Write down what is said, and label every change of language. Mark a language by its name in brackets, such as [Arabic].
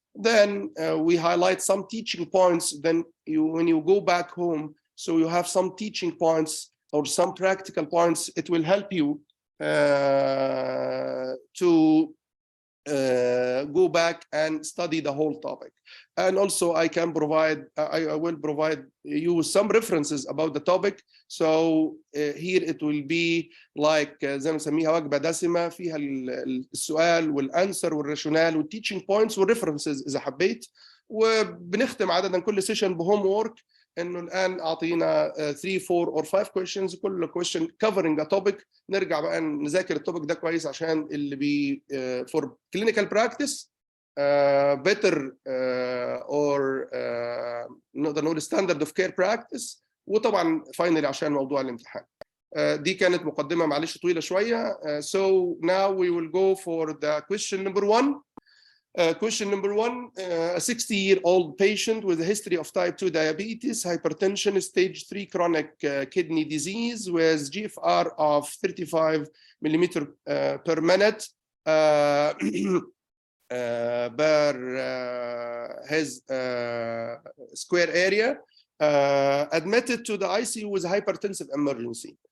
[English] Then we highlight some teaching points. Then when you go back home, so you have some teaching points or some practical points, it will help you to go back and study the whole topic. And also I can provide, I will provide you some references about the topic. So here it will be like [Arabic] زي ما نسميها وجبة دسمة فيها السؤال والانسر والراشونال والتيتشنج بوينتس والريفرنسز إذا حبيت. وبنختم عادة كل سيشن بهوم وورك انه الان اعطينا [English] 3 4 or 5 questions، [Arabic] كل [English] question covering a topic. [Arabic] نرجع بقى نذاكر التوبيك ده كويس عشان اللي بي [English] for clinical practice better or [Arabic] نقدر نقول [English] standard of care practice، [Arabic] وطبعا finally عشان موضوع الامتحان. دي كانت مقدمة معلش طويلة شوية. [English] So now we will go for the question number 1. Question number 1, a 60-year-old patient with a history of type 2 diabetes, hypertension, stage 3 chronic kidney disease with GFR of 35 millimeter per minute per his square area, admitted to the ICU with hypertensive emergency.